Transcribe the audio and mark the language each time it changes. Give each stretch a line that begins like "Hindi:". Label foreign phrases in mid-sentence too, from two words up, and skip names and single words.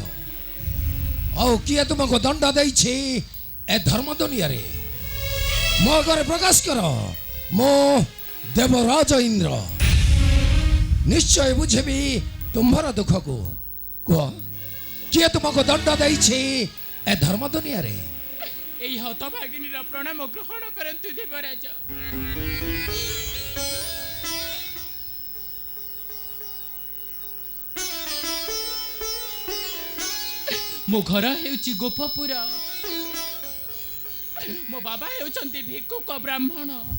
Odia: ଆଉ କିଏ ତୁମକୁ ଦଣ୍ଡ ଦେଇଛି ଏ ଧର୍ମ ଦୁନିଆରେ? ମୋ ଘରେ ପ୍ରକାଶ କର। ମୁଁ ଦେବରାଜ ଇନ୍ଦ୍ର ନିଶ୍ଚୟ ବୁଝିବି ତୁମ୍ଭର ଦୁଃଖକୁ। କୁହ, କିଏ ତୁମକୁ ଦଣ୍ଡ ଦେଇଛି ଏ ଧର୍ମ ଦୁନିଆରେ? ଏଇ ହତଭାଗିନୀର ପ୍ରଣାମ ଗ୍ରହଣ କରନ୍ତୁ ଦେବରାଜ। ମୋ ଘର ହେଉଛି ଗୋପପୁର। ମୋ ବାବା ହେଉଛନ୍ତି ଭିକ୍ଷୁକ ବ୍ରାହ୍ମଣ।